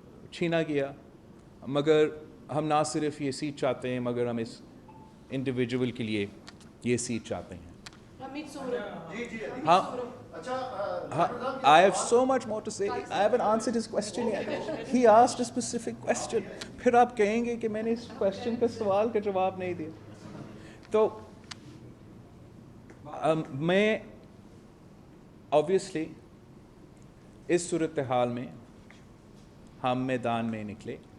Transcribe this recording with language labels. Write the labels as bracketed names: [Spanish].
[Urdu] چھینا گیا، مگر ہم نہ صرف یہ سیٹ چاہتے ہیں، مگر ہم اس انڈیویجول کے لیے یہ سیٹ چاہتے ہیں. حمید سورب. [English] ہاں، I have so much more to say. I haven't answered his question yet. He asked a specific question. [Urdu] پھر آپ کہیں گے کہ میں نے اس کوشچن کا سوال کا جواب نہیں دیا. تو میں obviously اس صورتحال میں ہم میدان میں نکلے.